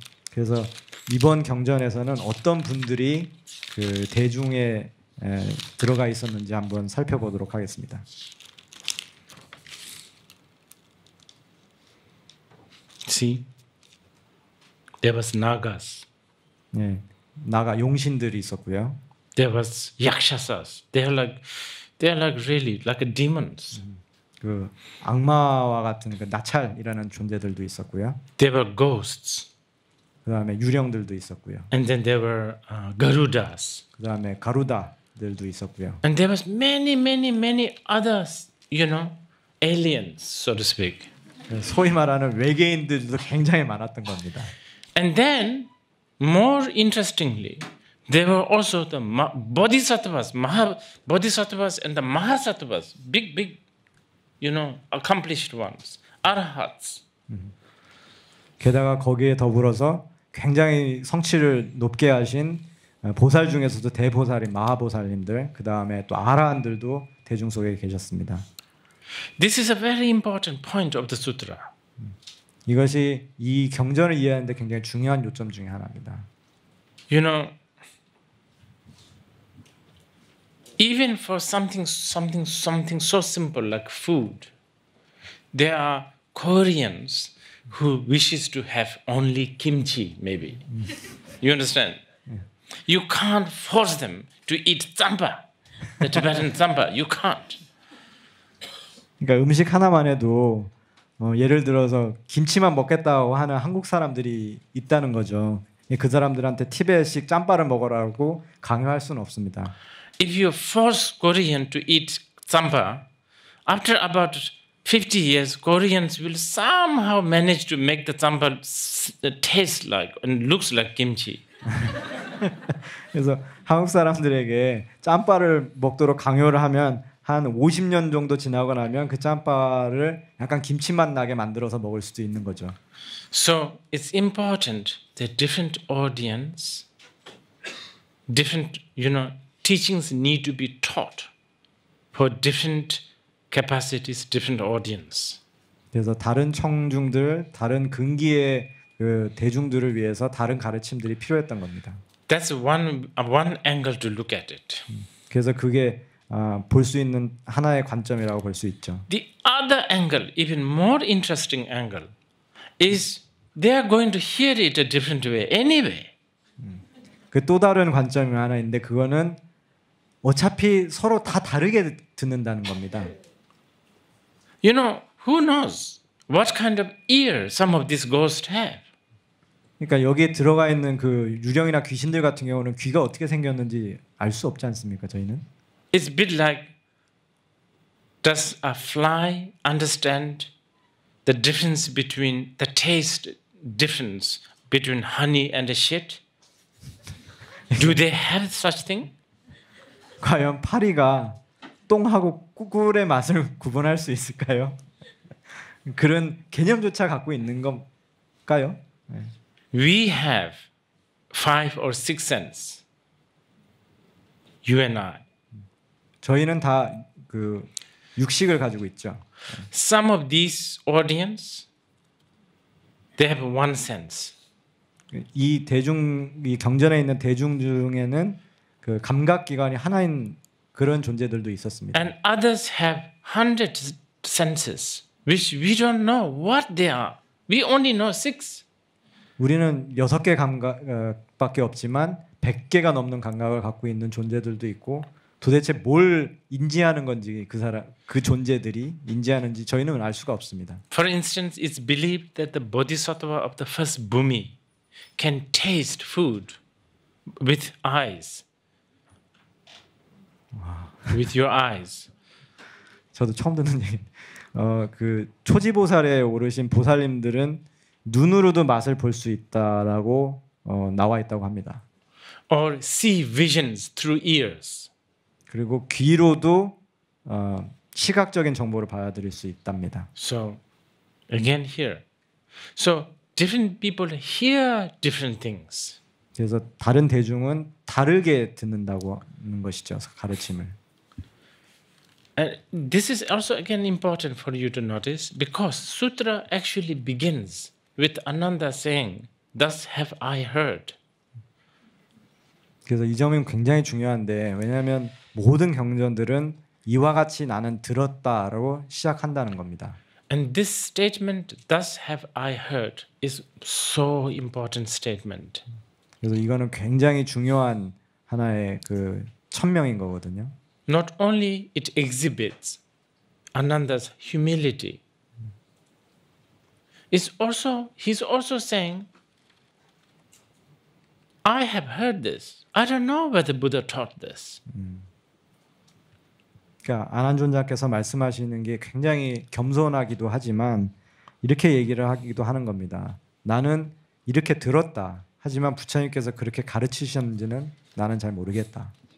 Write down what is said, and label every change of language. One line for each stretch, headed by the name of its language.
Korean: 그래서 이번 경전에서는 어떤 분들이 그 대중에 들어가 있었는지 한번 살펴보도록 하겠습니다.
English: See, there was nagas,
Korean: 네, 나가 용신들이 있었고요.
English: there was yakshasas. They are like really like demons.
Korean: 그 악마와 같은 그 나찰이라는 존재들도 있었고요.
English: There were ghosts,
Korean: 그다음에 유령들도 있었고요.
English: and then there were garudas,
Korean: 그다음에 가루다들도 있었고요.
English: and there was many others. You know, aliens, so to speak.
Korean: 소위 말하는 외계인들도 굉장히 많았던 겁니다.
English: And then, more interestingly, there were also the bodhisattvas, bodhisattvas and the mahasattvas, big, you know, accomplished ones, arhats.
Korean: 게다가 거기에 더불어서 굉장히 성취를 높게 하신 보살 중에서도 대보살인 마하보살님들, 그 다음에 또 아라한들도 대중 속에 계셨습니다.
English: This is a very important point of the sutra.
Korean: 이것이 이 경전을 이해하는데 굉장히 중요한 요점 중에 하나입니다.
English: You know, even for something so simple like food, there are Koreans who wishes to have only kimchi, maybe. You understand? You can't force them to eat tsampa, the Tibetan tsampa. You can't.
Korean: 그러니까 음식 하나만 해도 예를 들어서 김치만 먹겠다고 하는 한국 사람들이 있다는 거죠. 그 사람들한테 티베트식 짬바를 먹으라고 강요할 수는 없습니다.
English: If you force Korean to eat tsampa, after about 50 years, Koreans will somehow manage to make the tsampa taste like and looks like kimchi.
Korean: 그래서 한국 사람들에게 짬바를 먹도록 강요를 하면 한 50년 정도 지나고 나면 그 짬바를 약간 김치맛 나게 만들어서 먹을 수도 있는 거죠.
English: So it's important that different audience, different, teachings need to be taught for different capacities, different audience.
Korean: 그래서 다른 청중들, 다른 근기의 그 대중들을 위해서 다른 가르침들이 필요했던 겁니다.
English: That's one angle to look at it.
Korean: 그래서 그게 볼 수 있는 하나의 관점이라고 볼 수 있죠.
English: The other angle, even more interesting angle, is they are going to hear it a different way anyway.
Korean: 그 또 다른 관점이 하나 있는데 그거는 어차피 서로 다 다르게 듣는다는 겁니다.
English: You know, who knows what kind of ear some of these ghosts have?
Korean: 그러니까 여기에 들어가 있는 그 유령이나 귀신들 같은 경우는 귀가 어떻게 생겼는지 알 수 없지 않습니까? 저희는?
English: It's a bit like, does a fly understand the difference between the taste difference between honey and shit? Do they have such thing?
Korean: 과연 파리가 똥하고 꿀의 맛을 구분할 수 있을까요? 그런 개념조차 갖고 있는 건가요? 네.
English: We have 5 or 6 senses. You and I.
Korean: 저희는 다 그 육식을 가지고 있죠.
English: Some of these audience, they have one sense.
Korean: 이 경전에 있는 대중 중에는 그 감각 기관이 하나인 그런 존재들도 있었습니다.
English: And others have 100 senses, which we don't know what they are. We only know 6.
Korean: 우리는 6개 감각밖에 없지만 100개가 넘는 감각을 갖고 있는 존재들도 있고 도대체 뭘 인지하는 건지 그 존재들이 인지하는지 저희는 알 수가 없습니다.
English: For instance, it's believed that the bodhisattva of the first Bhumi can taste food with eyes. With your eyes.
Korean: 저도 처음 듣는 얘기. 그 초지보살에 오르신 보살님들은 눈으로도 맛을 볼 수 있다라고 나와 있다고 합니다.
English: Or see visions through ears.
Korean: 그리고 귀로도 시각적인 정보를 받아들일 수 있답니다.
English: So again here. So different people hear different things.
Korean: 그래서 다른 대중은 다르게 듣는다고 하는 것이죠. 가르침을.
English: And this is also again important for you to notice because sutra actually begins with Ananda saying, "Thus have I heard."
Korean: 그래서 이 점이 굉장히 중요한데 왜냐하면 모든 경전들은 이와 같이 나는 들었다로 시작한다는 겁니다.
English: And this statement, "Thus have I heard," is so important statement.
Korean: 그래서 이거는 굉장히 중요한 하나의 그 천명인 거거든요.
English: Not only it exhibits Ananda's humility, he's also saying, I have heard this. I don't know where the Buddha taught this.
Korean: 그러니까 안한존자께서 말씀하시는 게 굉장히 겸손하기도 하지만 이렇게 얘기를 하기도 하는 겁니다. 나는 이렇게 들었다. 하지만 부처님께서 그렇게 가르치셨는지는 나는 잘 모르겠다.